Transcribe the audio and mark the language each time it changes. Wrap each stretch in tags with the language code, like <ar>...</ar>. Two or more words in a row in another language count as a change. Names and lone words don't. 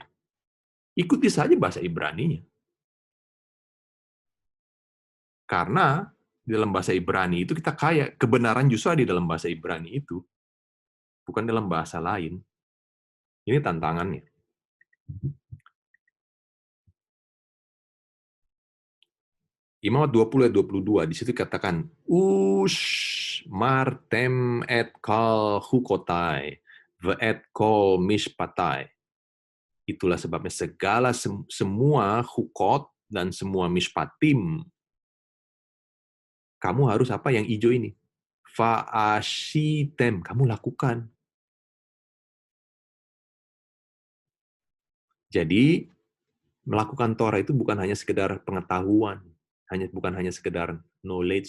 <id>Ikuti saja bahasa Ibraninya. Karena di dalam bahasa Ibrani itu kita kaya, kebenaran justru ada di dalam bahasa Ibrani itu, bukan dalam bahasa lain. Ini tantangannya. Imamat 20 ayat 22, di situ katakan,</id> <he>ושמרתם את כל חקתי ואת כל משפטי.</he> <id>Itulah sebabnya segala semua hukot dan semua mishpatim, kamu harus apa yang hijau ini? Fa'ashitem, kamu lakukan. Jadi, melakukan Torah itu bukan hanya sekedar pengetahuan, bukan hanya sekedar knowledge.</id>